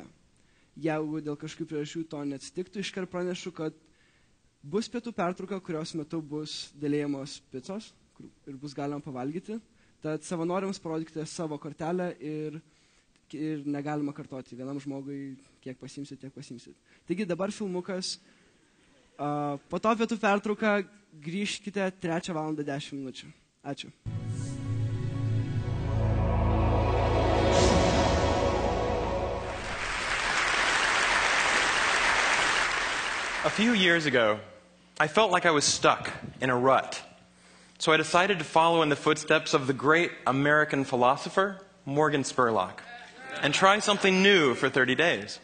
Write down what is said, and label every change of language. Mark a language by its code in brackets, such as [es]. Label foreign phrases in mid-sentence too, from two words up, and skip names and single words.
[lt] Jeigu dėl kažkokių priežasčių to neatsitiktų, iškart pranešu, kad bus pietų pertrauka, kurios metu bus dalėjamos picos ir bus galima pavalgyti. Tad savanoriams parodykite savo kortelę ir negalima kartoti. Vienam žmogui kiek pasimsit, tiek pasimsit. Taigi dabar filmukas. Po to pietų pertrauką grįžkite 3:10. Ačiū. [en] A few years ago, I felt like I was stuck in a rut. So I decided to follow in the footsteps of the great American philosopher, Morgan Spurlock, and try something new for 30 days.